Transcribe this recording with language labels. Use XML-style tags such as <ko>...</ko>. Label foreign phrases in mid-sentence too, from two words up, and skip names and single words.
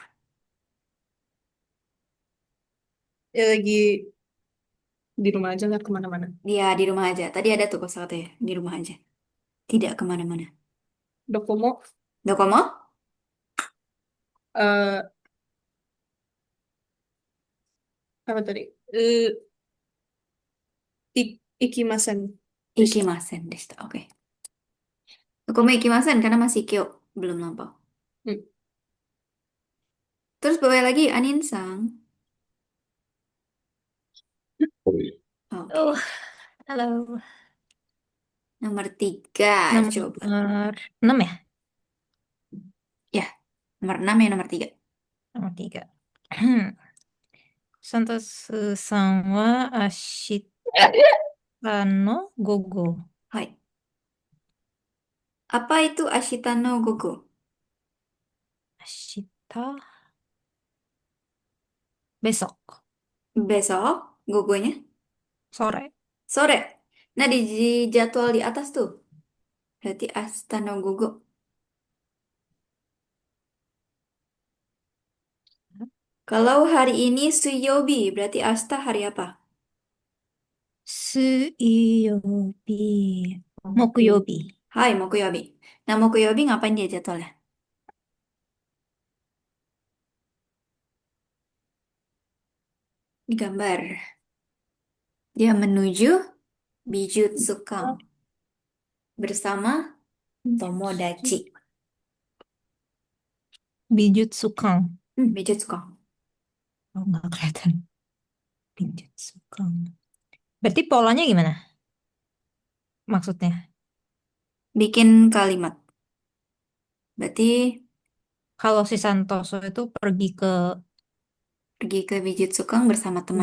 <id>Ya lagi di rumah aja nggak kemana-mana. Dia di rumah aja. Tadi ada tuh kosakata ya, di rumah aja. Tidak kemana-mana. Dokomo, Dokomo? eh apa tadi?</id> <ja>Eh, 行きませんでした. 行きませんでした.</ja> <id>Oke.</id> <ja>どこも行きません</ja> <id>karena masih Kyo. Belum lampau. Hmm. Terus bawah lagi Anin-sang. Oh, Oke. halo. Nomor 3. Coba. Nomor 6 ya? Ya, nomor 6 ya nomor 3. Nomor 3.</id> <ja>サントスさんは明日の午後.</ja> <id>Hai. Apa itu</id> <ja>明日の午後?</ja> <id>Ashita besok. Besok, gogonya Sore. sore. Nah, di jadwal di atas tuh. Berarti</id> <ja>明日の午後.</ja> <id>Kalau hari ini Suyobi, berarti Ashita hari apa?</id> <ja>水曜日。木曜日. はい、木曜日. Nah,</ja> <id>Mokuyobi ngapain dia jadwalnya? Di gambar. Dia menuju Bijutsukan bersama Tomodachi. Bijutsukan. Bijutsukan. Oh, nggak kelihatan. Bijutsukan. Berarti polanya gimana? Maksudnya? Bikin kalimat. Berarti Kalau si Santoso itu pergi ke Bijutsukan bersama teman.</id>